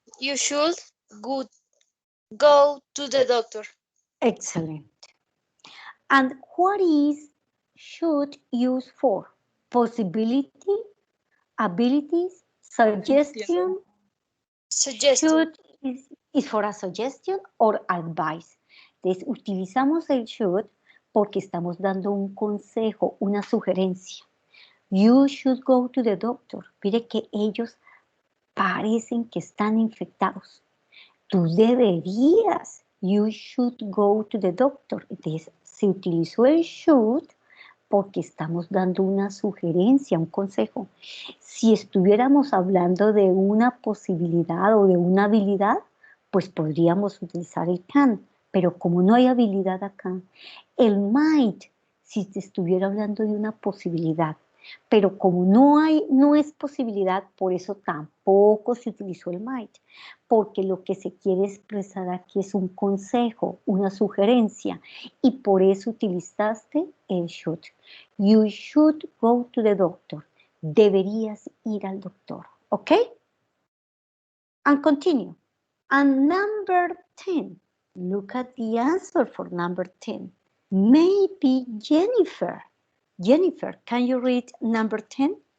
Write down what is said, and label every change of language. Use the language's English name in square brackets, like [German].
[English] you should go to the doctor. Excellent. And what is should used for? Possibility, abilities, suggestion. Suggestion. Should is for a suggestion or advice. [Spanish] Entonces, utilizamos el should porque estamos dando un consejo, una sugerencia. [English] You should go to the doctor. [Spanish] Mire que ellos parecen que están infectados. Tú deberías. [English] You should go to the doctor. [Spanish] Entonces, se utilizó el should porque estamos dando una sugerencia, un consejo. Si estuviéramos hablando de una posibilidad o de una habilidad, pues podríamos utilizar el can, pero como no hay habilidad acá, el might, si te estuviera hablando de una posibilidad, pero como no es posibilidad, por eso tampoco se utilizó el might, porque lo que se quiere expresar aquí es un consejo, una sugerencia, y por eso utilizaste el should. [English] You should go to the doctor. [Spanish] Deberías ir al doctor, ¿ok? [English] And continue. And number 10, look at the answer for number 10. Maybe Jennifer. Jennifer, can you read number 10?